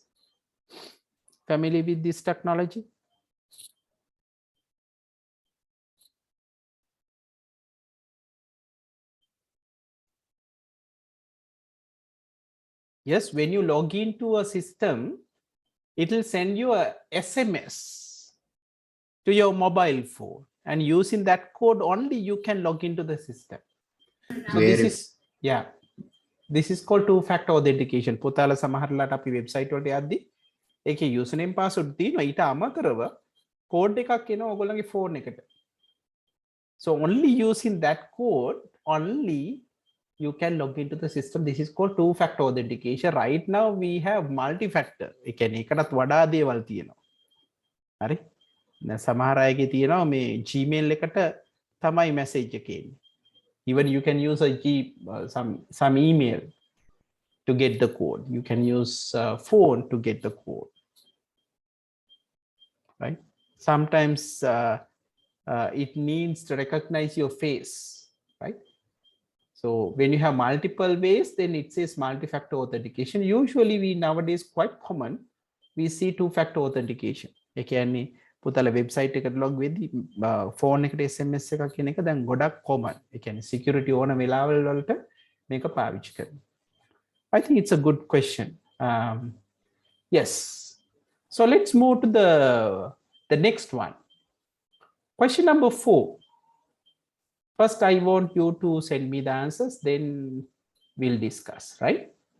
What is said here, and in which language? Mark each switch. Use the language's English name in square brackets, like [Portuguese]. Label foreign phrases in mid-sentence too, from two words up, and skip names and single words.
[English] Familiar with this technology? Yes, when you log into a system, it will send you a SMS to your mobile phone, and using that code only you can log into the system. So this is, yeah, this is called two-factor authentication. [Sinhala] පුතාලා සමහරලාට අපි වෙබ්සයිට් වලට යද්දි ඒකේ [English] username password [Sinhala] තියෙනවා, ඊට අමතරව code එකක් එනවා ඔයගොල්ලන්ගේ phone එකට. [English] So only using that code only you can log into the system. This is called two-factor authentication. Right now we have multi-factor. [Sinhala] ඒ කියන්නේ එකටත් වඩා දේවල් තියෙනවා. හරි? සමහර අයගේ තියෙනවා මේ Gmail එකට තමයි message එක එන්නේ. [English] Even you can use some email to get the code. You can use phone to get the code, right? Sometimes it needs to recognize your face, right? So when you have multiple ways, then it says multi-factor authentication. Usually we nowadays quite common, we see two-factor authentication. [Sinhala] ඒ කියන්නේ පුතාලා වෙබ්සයිට් එකට log වෙද්දි ෆෝන් එකට SMS එකක් කියන එක දැන් ගොඩක් common. ඒ කියන්නේ security ඕන වෙලාවල් වලට මේක පාවිච්චි කරනවා. [English] I think it's a good question. Yes. So let's move to the next one. Question number 4. First, I want you to send me the answers, then we'll discuss, right?